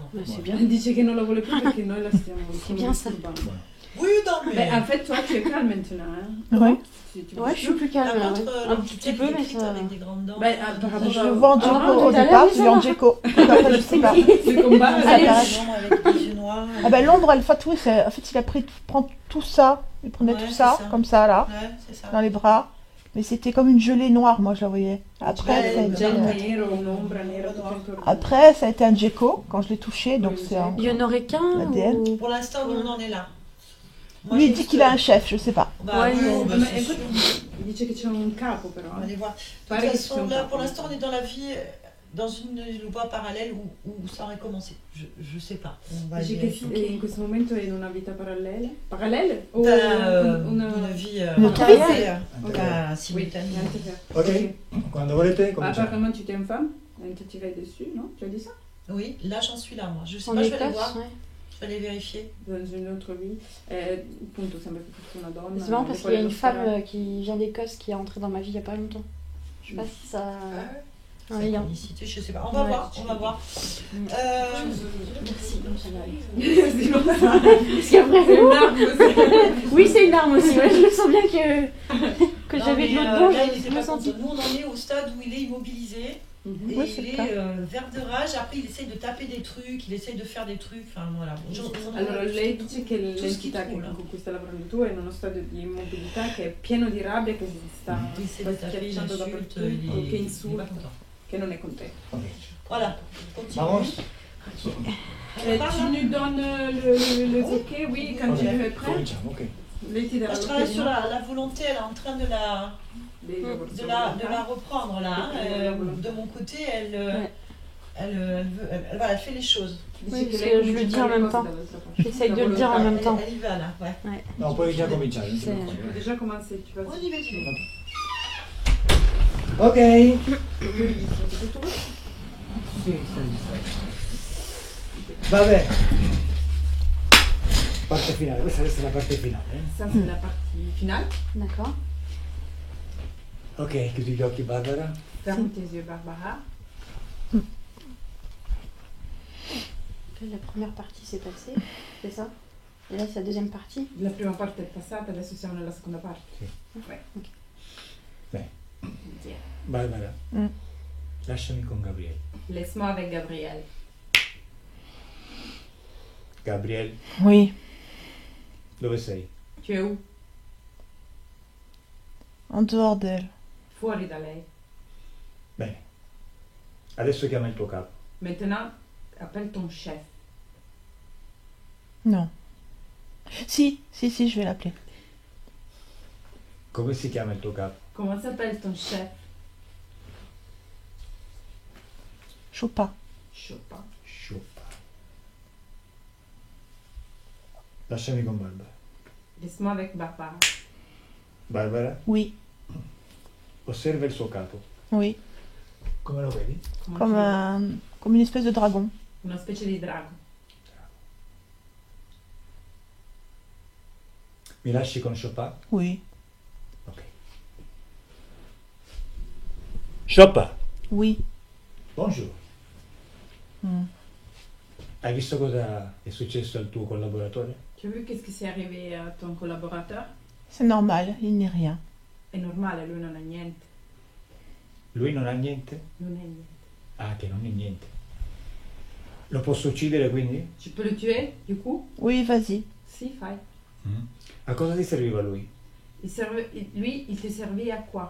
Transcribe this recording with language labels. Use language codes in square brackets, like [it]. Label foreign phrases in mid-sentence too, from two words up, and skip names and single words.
[fr] Ouais, c'est bien. [it] Dice che non la vuole più perché noi la stiamo [fr] C'est bien ça. [it] disturbando. [fr] Oui, non, mais. Beh, en fait, toi, tu es calme maintenant. Hein? Ouais. Tu Ouais, je suis plus calme. Par là, contre, ouais. Un l'entité petit peu, mais écrite ça. avec des grandes dents. Ben, par rapport Je à- le vois en Ah, Djeko tout au à l'heure, départ, oui, je ça l'ai en va. Djeko. Après, je sais pas. le combat, Ça Des paraît. hommes avec des yeux noirs. Ah bah l'ombre, elle fait, oui, en fait, il a pris, prend tout ça, il prenait Ouais, tout ça, c'est ça. comme ça, là, Ouais, c'est ça. dans les bras. Mais c'était comme une gelée noire, moi, je la voyais. Après, ça a été, [it] già nero, un'ombra nera tutto intorno. [fr] après, ça a été un Djeko, quand je l'ai touché, donc c'est un... Il y en aurait qu'un ADN. ou... Pour l'instant, nous, on en est là. Moi, Lui, il juste- dit qu'il a un chef, je sais pas. Bah, Ouais, oui, mais- bah, [it] Ma [fr] c'est sûr. [it] dice che c'è un capo però. [fr] On va aller voir. De [it] Pare [fr] toute [it] che ci sia [fr] façon, [it] un [fr] là, [it] capo. [fr] pour l'instant, on est dans la vie, dans une voie parallèle où ça aurait commencé. Je sais pas. On va [it] Dice [fr] y [it] che [fr] vérifier. [it] in questo momento è in una vita parallela. Parallele? O [fr] Une vie Une autre vie. simultanée. [it] niente che- Ok, quando volete cominciamo. [fr] Apparemment, tu t'es une femme, et tu tirais dessus, non? Tu as dit ça? Oui, là, j'en suis là, moi. Je sais En pas, je vais aller Écosse, voir. ouais. Je vais aller vérifier. Dans une autre vie. [it] Appunto, sembra che fosse una donna. [fr] C'est marrant parce [it] e [fr] qu'il y a [it] poi [fr] une [it] lo [fr] femme [it] spara- [fr] qui vient d'Écosse qui est entrée dans ma vie il y a pas longtemps. Je sais pas si ça a un lien. Synchronicité, je sais pas. On va Ouais. voir, on va voir. Merci. Sinon, Parce c'est qu'après, une arme aussi. oui, c'est une arme aussi. Ouais, je le sens bien que Non, j'avais mais, de l'autre bord. là, il Je était me pas senti. content. Nous, on en est au stade où il est immobilisé. Mhm. Et Ouais, c'est il le est cas. vert de rage. Après, il essaye de taper des trucs, il essaye de faire des trucs. Enfin, voilà. [it] Allora, lei dice che l'entità schifo, là. con cui stai lavorando tu è in uno stadio di immobilità che è pieno di rabbia, che si sta [fr] Il essaie de taper, il [it] schiacciando [fr] insulte, [it] dappertutto, [fr] il [it] che [fr] est pas [it] insulta, [fr] content. [it] che non è contento. Ok. [fr] Voilà, continue. Vamos. Tu nous donnes le ok, oui, quand tu es prêt. [it] Cominciamo, ok. Lei ti darà [fr] Moi, je [it] l'ok [fr] travaille [it] di [fr] sur [it] no. [fr] la volonté, elle est en train de la reprendre là. Hein. De mon côté, Ouais. elle fait les choses. Oui, parce que je le dis en même temps. J'essaye de le dire en même temps. Elle y va là, ouais. [it] No, puoi già cominciare. non ti Sì. preoccupare. [fr] Déjà commencé, tu vas On y va, tu vas. Ok. [it] Sì, stai. Va bene. Parte finale, questa è la parte finale. [fr] Ça, c'est la partie finale. D'accord. [it] Ok, chiudi gli occhi Barbara. [fr] Ferme tes yeux, Barbara. La première partie s'est passée, c'est ça? Et là, c'est la deuxième partie. [it] La prima parte è passata, adesso siamo nella seconda parte. Sì. [fr] Ouais. Beh, Dire. Barbara, Mm. [it] lasciami con Gabriele. [fr] Laisse-moi avec Gabriel. [it] Gabriele, [fr] Oui, [it] dove sei? [fr] Tu es où? en dehors d'elle. [it] Fuori da lei. Bene. Adesso chiama il tuo capo. [fr] Maintenant, appelle ton chef. Non. Si, je vais l'appeler. [it] Come si chiama il tuo capo? [fr] Comment s'appelle ton chef? Chopin. Chopin. [it] Scioppa. Lasciami con Barbara. [fr] Laisse-moi avec Barbara. [it] Barbara, [fr] Oui, [it] osserva il suo capo. [fr] oui. [it] Come lo vedi? [fr] Comment Comme une espèce de dragon. [it] Una specie di drago. Mi lasci con Chopin? [fr] Oui, [it] Ok. Chopin, [fr] oui. bonjour. Mm. [it] Hai visto cosa è successo al tuo collaboratore? [fr] Tu as vu qu'est-ce qui s'est arrivé à ton collaborateur? C'est normal, il n'est rien. [it] È normale, lui non ha niente. Lui non ha niente? Non è niente. Ah, che non è niente. Lo posso uccidere quindi? [fr] Tu peux le tuer, du coup? Oui, vas-y. [it] Si, fai. A cosa ti serviva lui? [fr] Lui, il [it] ti servì [fr] a quoi?